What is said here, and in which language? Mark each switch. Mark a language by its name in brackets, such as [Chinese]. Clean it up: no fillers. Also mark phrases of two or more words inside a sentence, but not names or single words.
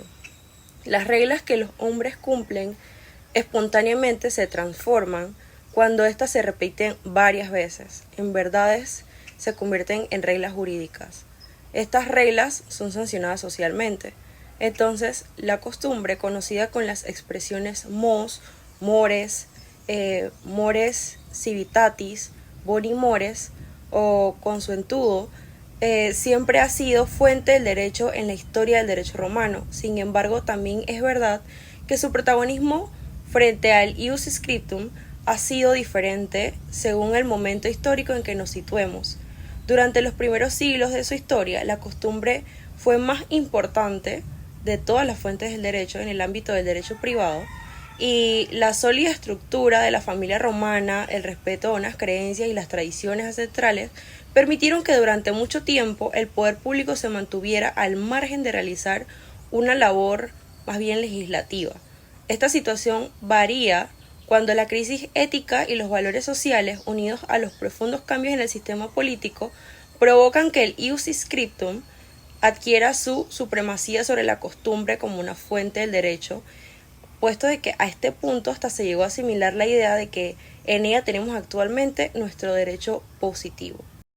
[Spanish] Las reglas que los hombres cumplen espontáneamente se transforman cuando éstas se repiten varias veces. En verdades se convierten en reglas jurídicas. Estas reglas son sancionadas socialmente. Entonces, la costumbre, conocida con las expresiones [Latin] mos, mores, mores civitatis, boni mores [Spanish] o consuetudo, siempre ha sido fuente del derecho en la historia del derecho romano. Sin embargo, también es verdad que su protagonismo frente al [Latin] ius scriptum [Spanish] ha sido diferente según el momento histórico en que nos situemos. Durante los primeros siglos de su historia, la costumbre fue más importante de todas las fuentes del derecho en el ámbito del derecho privado, y la sólida estructura de la familia romana, el respeto a unas creencias y las tradiciones ancestrales permitieron que durante mucho tiempo el poder público se mantuviera al margen de realizar una labor más bien legislativa. Esta situación varía Cuando la crisis ética y los valores sociales, unidos a los profundos cambios en el sistema político, provocan que el [Latin] ius scriptum [Spanish] adquiera su supremacía sobre la costumbre como una fuente del derecho, puesto de que a este punto hasta se llegó a asimilar la idea de que en ella tenemos actualmente nuestro derecho positivo.